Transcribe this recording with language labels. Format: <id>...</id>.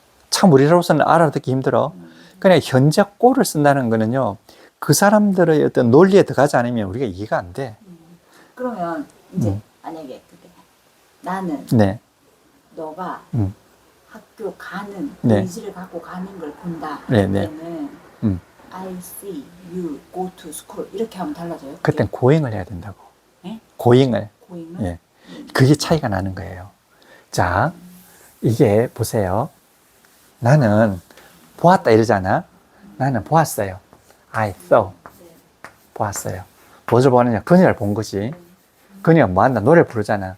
<ko>참 우리로서는 알아듣기 힘들어. 그냥 현재 꼴을 쓴다는 거는요. 그 사람들의 어떤 논리에 들어가지 않으면 우리가 이해가 안 돼. 그러면 이제 만약에 그게 나는 네. 너가 음. 학교 가는 네. 의지를 갖고 가는 걸 본다. 네, 네. 그때는</ko> <en>I see you go to school</en> <ko>이렇게 하면 달라져요? 그땐 고행을 해야 된다고. 네? 고행을. 고잉은? 예. 그게 차이가 나는 거예요. 자, 이게 보세요. 나는 보았다 이러잖아. 나는 보았어요.</ko> <en>I saw.</en> <ko>보았어요. 무엇을 보느냐? 그녀를 본 거지. 그녀가 뭐 한다? 노래를 부르잖아.</ko>